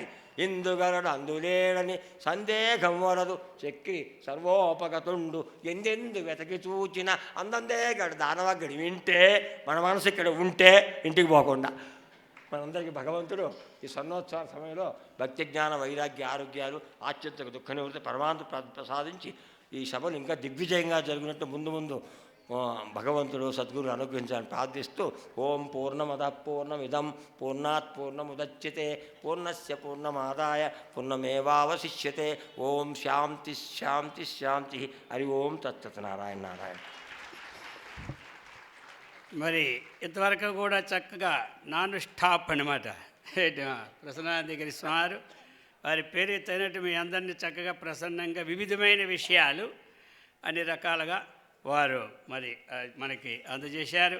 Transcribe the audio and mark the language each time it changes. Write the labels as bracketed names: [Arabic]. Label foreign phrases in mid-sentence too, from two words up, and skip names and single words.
[Telugu] ఇందుగలడు అందులేడని సందేహం వలదు, చక్రి సర్వోపగతుండు ఎందెందు వెతకి చూచిన అందందే గడు దానవగ్గడి వింటే, మన మనసు ఇక్కడ ఉంటే ఇంటికి పోకుండా. మనందరికీ భగవంతుడు ఈ స్వర్ణోత్సవ సమయంలో భక్తి జ్ఞాన వైరాగ్య ఆరోగ్యాలు ఆత్యంతిక దుఃఖ నివృత్తి పరమాంత ప్రసాదించి ఈ సభలు ఇంకా దిగ్విజయంగా జరిగినట్టు ముందు ముందు భగవంతుడు సద్గురు అనుగ్రహించాలని ప్రార్థిస్తూ, [Sanskrit] ఓం పూర్ణమద పూర్ణమిదం పూర్ణాత్ పూర్ణముదచ్యతే పూర్ణస్య పూర్ణమాదాయ పూర్ణమేవావశిష్యతే. ఓం శాంతి శాంతి శాంతి. హరి ఓం తత్తత్. నారాయణ నారాయణ. [Telugu] మరి ఇంతవరకు కూడా చక్కగా [English] non stop [Telugu] అనమాట. ప్రసన్నానందగిరి స్వామి వారి పేరు తగినట్టు మీ అందరినీ చక్కగా ప్రసన్నంగా వివిధమైన విషయాలు అన్ని రకాలుగా వారు మరి మనకి అందజేశారు.